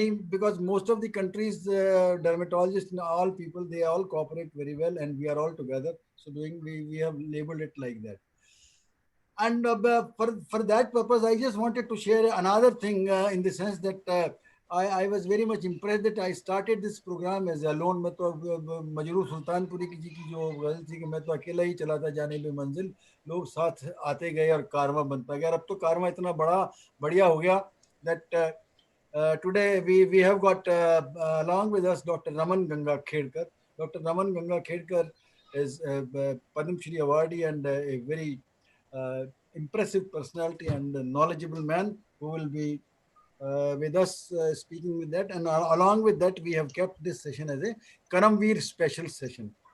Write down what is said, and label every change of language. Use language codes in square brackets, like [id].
[en] Because most of the countries, dermatologists, all people, they all cooperate very well, and we are all together. So we have labeled it like that. And for that purpose, I just wanted to share another thing in the sense that I was very much impressed that I started this program as alone. [hi] मैं तो मजरू सुल्तानपुरी की जी की जो गजल थी कि मैं तो अकेला ही चला था जाने पे मंजिल, लोग साथ आते गए और कारवां बनता गया। अब तो कारवां इतना बड़ा बढ़िया हो गया [en] that today we have got along with us Dr. Raman Ganga Khedkar. Dr. Raman Ganga Khedkar is a Padma Shri awardee and a very impressive personality and a knowledgeable man who will be with us speaking with that. And along with that, we have kept this session as a Karamveer special session.